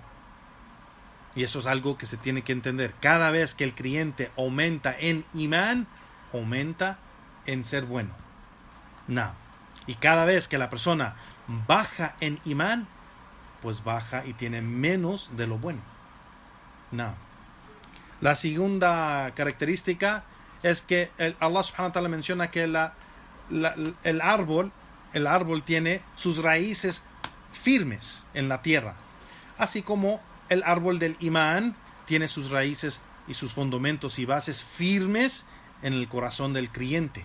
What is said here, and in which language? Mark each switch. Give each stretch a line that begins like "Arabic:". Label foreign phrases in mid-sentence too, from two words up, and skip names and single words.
Spanish: Y eso es algo que se tiene que entender. Cada vez que el creyente aumenta en imán, aumenta en ser bueno. No. Y cada vez que la persona baja en imán, pues baja y tiene menos de lo bueno. No. La segunda característica es que Allah subhanahu wa ta'ala menciona que el árbol tiene sus raíces firmes en la tierra, así como el árbol del imán tiene sus raíces y sus fundamentos y bases firmes en el corazón del creyente.